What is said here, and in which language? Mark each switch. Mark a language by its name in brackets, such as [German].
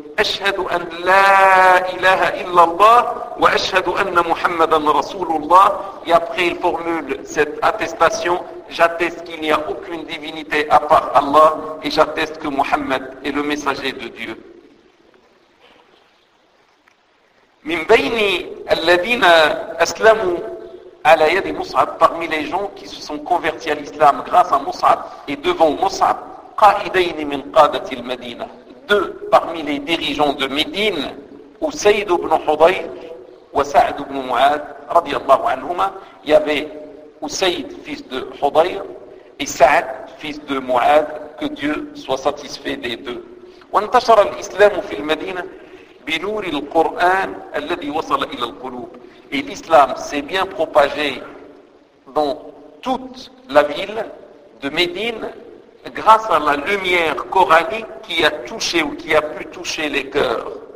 [Arabic] أَشْهَدُ أَنْ لَا إِلَهَ إِلَّا اللَّهُ وَأَشْهَدُ أَنَّ مُحَمَّدًا رَسُولُ اللَّهِ. [French] Et après il formule cette attestation. J'atteste qu'il n'y a aucune divinité à part Allah et j'atteste que Mohammed est le messager de Dieu. [Arabic] من بين الذين أسلموا على يد مصعب. [French] Parmi les gens qui se sont convertis à l'islam grâce à Mus'ab et devant Mus'ab, [Arabic] قائدين من قادة المدينة. [French] Deux parmi les dirigeants de Médine, Usayd ibn Hudayr wa Sa'd ibn Mu'ad [Arabic] رضي الله عنهما. [French] Il y avait Usayd, fils de Hudayr, et Sa'd, fils de Mu'ad, que Dieu soit satisfait des deux. [Arabic] وانتشر الإسلام في المدينة بنور القرآن الذي وصل إلى القلوب. [French] Et l'islam s'est bien propagé dans toute la ville de Médine grâce à la lumière coranique qui a touché ou qui a pu toucher les cœurs.